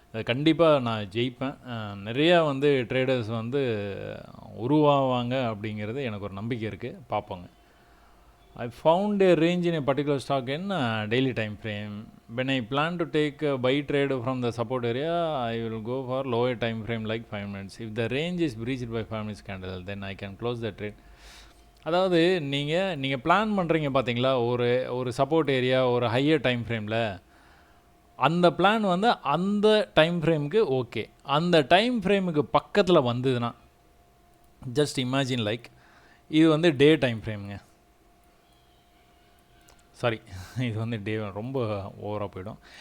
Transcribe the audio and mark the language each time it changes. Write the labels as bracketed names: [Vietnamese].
[Tamil] கண்டிப்பாக நான் ஜெயிப்பேன். நிறையா வந்து ட்ரேடர்ஸ் வந்து உருவாவாங்க அப்படிங்கிறது எனக்கு ஒரு நம்பிக்கை இருக்குது. பார்ப்போங்க. [English] I found a range in a particular stock in daily time frame. When I plan to take a buy trade from the support area, I will go for lower time frame like 5 minutes. If the range is breached by 5 minutes candle, then I can close the trade. [Tamil] அதாவது நீங்கள் plan பண்ணுறீங்க பார்த்தீங்களா, ஒரு support area, ஒரு higher time ஃப்ரேமில், அந்த plan வந்து அந்த டைம் ஃப்ரேமுக்கு ஓகே. அந்த டைம் ஃப்ரேமுக்கு பக்கத்தில் வந்ததுன்னா, ஜஸ்ட் இமேஜின் லைக் இது வந்து டே டைம் ஃப்ரேமுங்க, சாரி இது வந்து டே ரொம்ப ஓவராக போயிடும்.